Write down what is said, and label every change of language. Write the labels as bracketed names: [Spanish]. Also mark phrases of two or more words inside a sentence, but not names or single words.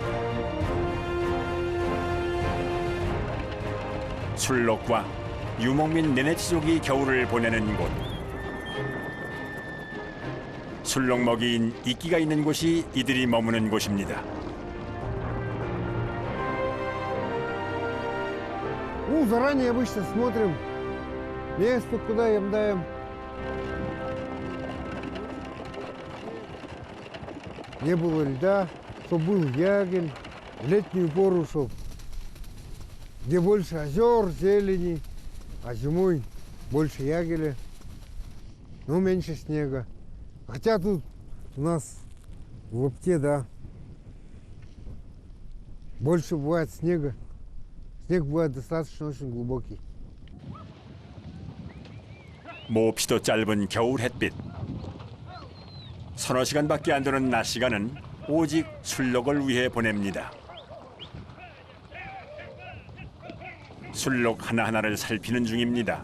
[Korean] 술록과 유목민 네네치족이 겨울을 보내는 곳. 술록 먹이인 이끼가 있는 곳이 이들이 머무는 곳입니다. [Russian] Ну, заранее обычно смотрим место, куда им даем. Не было льда, чтобы был ягель, в летнюю пору, чтобы где больше озер, зелени, а зимой больше ягеля, но меньше снега. Хотя тут у нас в Лопте, да, больше бывает снега. Снег бывает достаточно очень глубокий. [Korean] 몹시도 짧은 겨울 햇빛. 서너 시간밖에 안 되는 낮 시간은 오직 술록을 위해 보냅니다. 술록 하나하나를 살피는 중입니다.